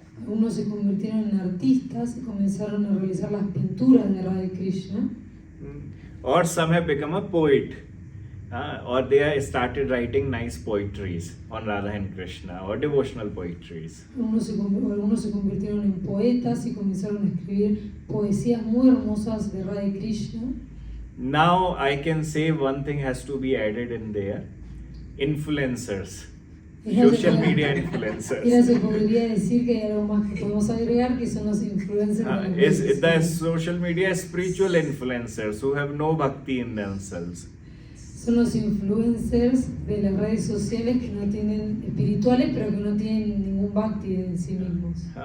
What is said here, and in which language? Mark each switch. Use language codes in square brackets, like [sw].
[es] Algunos se convirtieron en artistas y comenzaron a realizar las pinturas de Radha y Krishna. [en] Or some have become a poet. Or they have started writing nice poetries on Radha and Krishna or devotional poetries. [es] Algunos se convirtieron en poetas y comenzaron a escribir poesías muy hermosas de Radha y Krishna. [en] Now I can say one thing has to be added in there. Influencers. Social media influencers. [es] Mira, se podría decir que hay algo más que podemos agregar, que son los influencers. [en] Is the social media spiritual influencers who have no bhakti in themselves. [es] Son los influencers de las redes sociales que no tienen espirituales, pero que no tienen ningún bhakti en sí mismos.